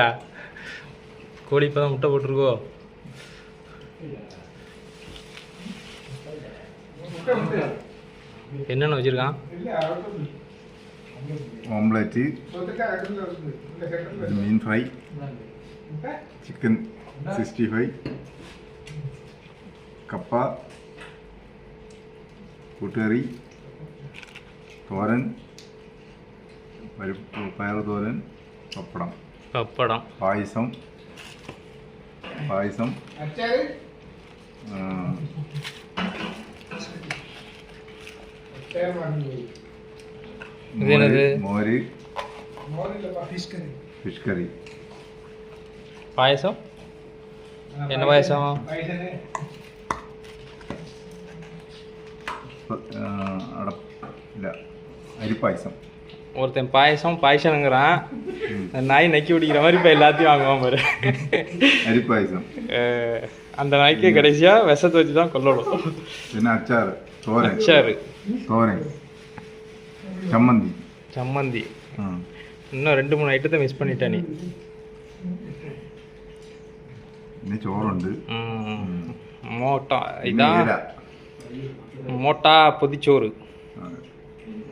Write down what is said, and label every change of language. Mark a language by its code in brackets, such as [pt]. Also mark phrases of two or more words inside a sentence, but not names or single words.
[ta] கோழி இப்போ தான் முட்டை போட்டிருக்கோ. என்னென்ன வச்சுருக்கான்? ஆம்லேட்டு, மீன் ஃப்ரை, சிக்கன் 65, [ml] കപ്പ, കൂട്ടുകറി, തോരൻ, പയർ തോരൻ, പപ്പടം, പായസം, മോര്, ഫിഷ് കറി. [ta] പായസം என்ன பாயசம்? இல்லை, அரிப்பாயசம். ஒருத்தன் பாயசம்ங்கிறான். நாய் நக்கி பிடிக்கிற மாதிரி இப்போ எல்லாத்தையும் வாங்குவான் பாரு. அரிப்பாயசம். அந்த நாய்க்கே கடைசியாக விஷத்தை வச்சு தான் கொல்லணும். என்ன அச்சார், தோரன், சம்மந்தி. இன்னும் 2-3 ஐட்டத்தை மிஸ் பண்ணிட்டேன் நீ. [ml] இன்னும் ചോറുണ്ട്. മോട്ട ഇതാ മോട്ട പൊതിച്ചോറ്.